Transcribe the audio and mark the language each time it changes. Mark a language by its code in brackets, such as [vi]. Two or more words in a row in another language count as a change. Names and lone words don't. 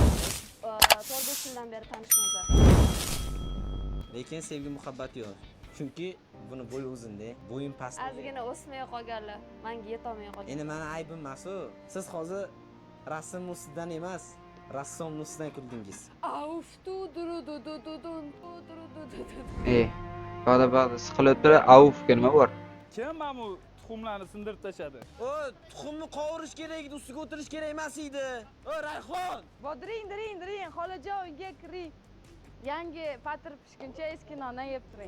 [uz] 4-5 yildan beri tanishmiz. Lekin sevgi muhabbat yo'q. Chunki buni bo'yi uzunda, bo'yim past. Ozgina o'smay qolganlar, menga yetolmay qolgan. Endi meni aybim emas-ku. Siz hozir rassom ustidan emas, rassom ustidan kuldingiz. Auf tu duru du du du dun tu duru du du du. Bag'da siqilibdi, avfga nima bor? Kim mana bu tuxumlarni sindirib tashladi? O, tuxumni qovurish kerak edi, ustiga o'tirish kerak emas edi. O, Rayhon! Diring, xolajon uyga kiring. Yangi patir pishguncha eski nondan yeb turing.